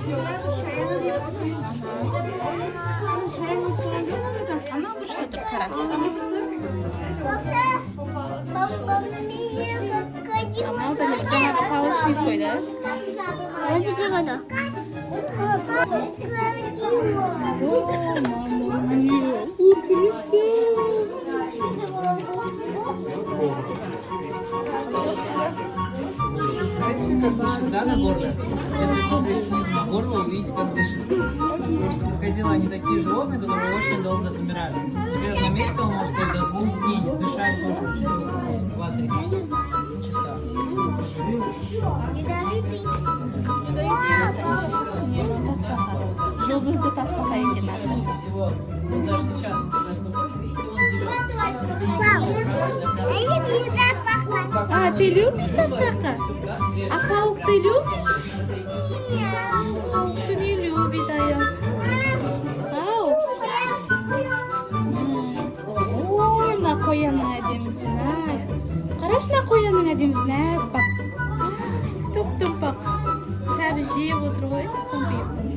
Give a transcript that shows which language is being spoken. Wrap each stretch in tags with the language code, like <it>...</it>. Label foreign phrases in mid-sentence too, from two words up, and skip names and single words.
<kk>Анау бұрышта тұр, қара. Анау да жаңағы палочник қойды. О,</kk> <it>mamma mia,</it> <kk>қорқынышты.</kk> <ru>Как дышит, да, на горле? Если посмотреть снизу на горло, увидите, как дышит. Потому что крокодилы, они такие животные, которые очень долго замирают. Например, на месте он может стоять до 2 дней, дышать тоже очень долго. 2-3 часа.</ru> <kk>Жұлдызды тасбақа екен аты.</kk> <ru>Всего, вот даже сейчас, вот когда спокойно, видите, он зеленый. А, ты любишь тасбақа? А паук ты любишь? Паук ты не любит, а я. Паук.</ru> <kk>әдемісін ай. Қарашына қоянның әдемісін әппақ. Топ-томпақ. Сәбіз жеп отыр ғой, томпиып.</kk>